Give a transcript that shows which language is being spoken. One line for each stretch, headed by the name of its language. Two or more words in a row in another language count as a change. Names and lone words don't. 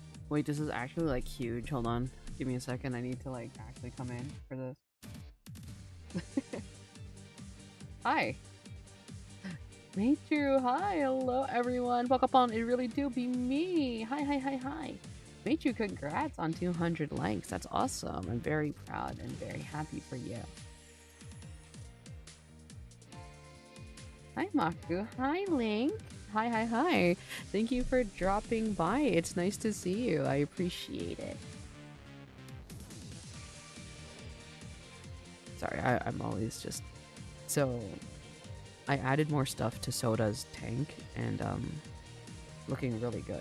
English: Wait, this is actually like huge. Hold on. Give me a second. I need to like actually come in for this. Hi. Meichu, hi, hello everyone. Welcome on, it really do be me. Hi, hi, hi, hi. Meichu, congrats on 200 likes. That's awesome. I'm very proud and very happy for you. Hi, Maku. Hi, Link. Hi, hi, hi. Thank you for dropping by. It's nice to see you. I appreciate it. Sorry, I'm always just so... I added more stuff to Soda's tank, and looking really good.